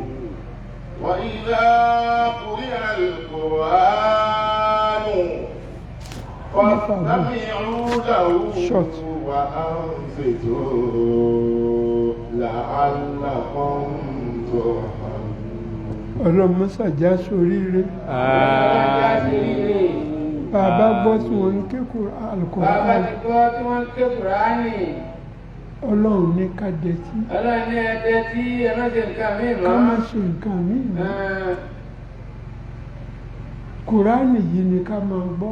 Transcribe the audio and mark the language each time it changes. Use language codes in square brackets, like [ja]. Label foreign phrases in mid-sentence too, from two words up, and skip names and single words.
[ar] وإذا قرئ القرآن فاستمعوا له وأنصتوا لعلكم ترحمون. [yo] Ọlọ́run mọ́sàjá sóríire. Àmín. Bàbá gbọ́ tí wọ́n ń ké Al-Qur'an. Bàbá ti gbọ́ tí wọ́n ń ké Kùránì. Ọlọ́run ní ká dẹtí. Ọlọ́run ní ẹ̀dẹ́ tí ẹ má ṣe nǹkan mí mọ́. Ká má ṣe nǹkan míì mọ́. Kùránì yìí ni ká máa gbọ́.